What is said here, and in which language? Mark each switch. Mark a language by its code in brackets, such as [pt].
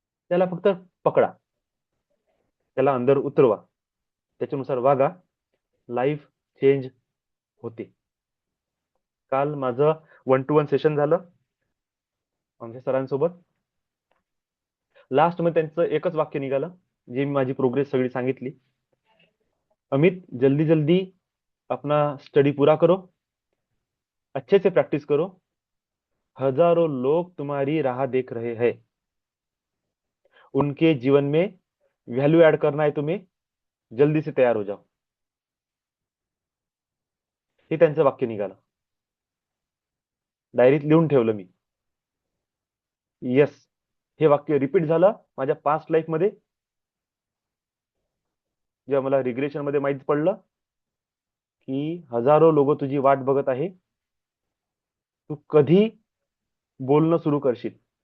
[mr] त्याला फक्त पकडा, त्याला अंदर उतरवा, त्याच्यानुसार वागा, लाईफ चेंज होते. काल माझं 1-to-1 सेशन झालं आमच्या सरांसोबत. लास्ट मध्ये त्यांचं एकच वाक्य निघालं, जे मी माझी प्रोग्रेस सगळी सांगितली. [hi] अमित, जल्दी जल्दी अपना स्टडी पूरा करो, अच्छे से प्रैक्टिस करो, हजारों लोग तुम्हारी राह देख रहे हैं, उनके जीवन में वैल्यू ऐड करना है तुम्हें, जल्दी से तैयार हो जाओ. [mr] हे त्यांचं वाक्य निघालं. डायरीत लिहून ठेवलं मी. येस, हे वाक्य रिपीट झालं माझ्या पास्ट लाईफ मध्ये, जेव्हा मला रिग्रेशन मध्ये माहित पडलं की हजारो लोक तुझी वाट बघत आहे, तू कधी बोलणं सुरू करशील.